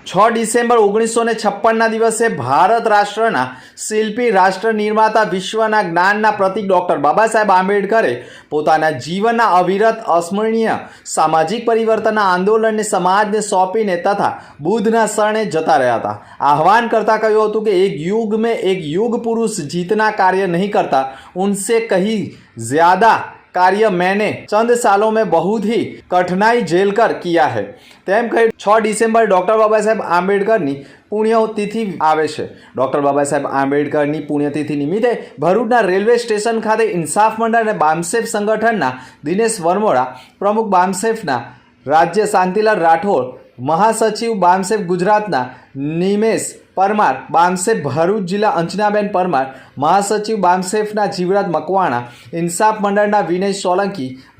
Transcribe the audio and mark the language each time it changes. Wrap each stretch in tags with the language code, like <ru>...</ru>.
<gu>6 December 1956ના દિવસે ભારત રાષ્ટ્રના શિલ્પી, રાષ્ટ્ર નિર્માતા, વિશ્વના જ્ઞાનના પ્રતીક ડોક્ટર બાબા સાહેબ આંબેડકરે પોતાના જીવનના અવિરત અસ્મરણીય સામાજિક પરિવર્તનના આંદોલનને સમાજને સોંપીને તથા બુદ્ધના શરણે જતા રહ્યા હતા. આહવાન કરતા કહ્યું હતું કે એક યુગ</gu> <hi>में एक युग पुरुष जितना कार्य नहीं करता उनसे कहीं ज्यादा कार्य मैंने चंद सालों में बहुत ही कठिनाई झेल कर किया है.</hi> <gu>તેમ કહી 6 ડિસેમ્બર ડોક્ટર બાબા સાહેબ આંબેડકરની પુણ્યતિથિ આવે છે. ડોક્ટર બાબા સાહેબ આંબેડકરની પુણ્યતિથિ નિમિત્તે ભરૂચના રેલવે સ્ટેશન ખાતે ઇન્સાફ મંડળ અને બામસેફ સંગઠનના દિનેશ વરમોડા, પ્રમુખ બામસેફના રાજ્ય શાંતિલાલ રાઠોડ, મહાસચિવ બામસેફ ગુજરાતના નિમેશ પરમાર, બામસેફ ભરૂચ જિલ્લા અંજનાબેન પરમાર, મહાસચિવ બામસેફના જીવરાજ મકવાણા, ઇન્સાફ મંડળના વિનય સોલંકી,</gu>